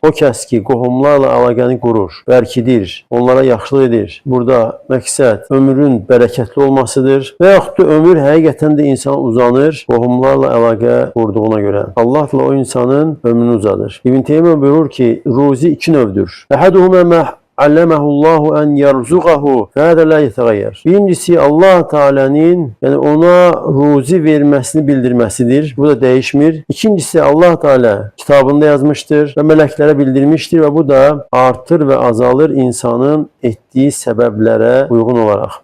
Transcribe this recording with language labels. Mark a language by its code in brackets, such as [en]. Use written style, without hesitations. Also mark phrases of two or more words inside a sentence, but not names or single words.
[az] O kəs ki, qohumlarla əlaqəni qurur, bərkidir, onlara yaxşılıq edir. Burada məqsəd ömrün bərəkətli olmasıdır və yaxud da ömür həqiqətən də insan uzanır, qohumlarla əlaqə qurduğuna görə. Allahla o insanın ömrünü uzadır. İbn Teymiyyə buyurur ki, ruzi iki növdür. [ar] أحدهما ما علمه الله أن يرزقه فهذا لا يتغير. [az] Birincisi, Allah Teala'nın yani ona ruzi verməsini bildirməsidir. [tr] Bu da değişmir. İkincisi, Allah Teala kitabında yazmıştır ve meleklere bildirmiştir ve bu da artır ve azalır insanın ettiği sebeplərə uyğun olarak.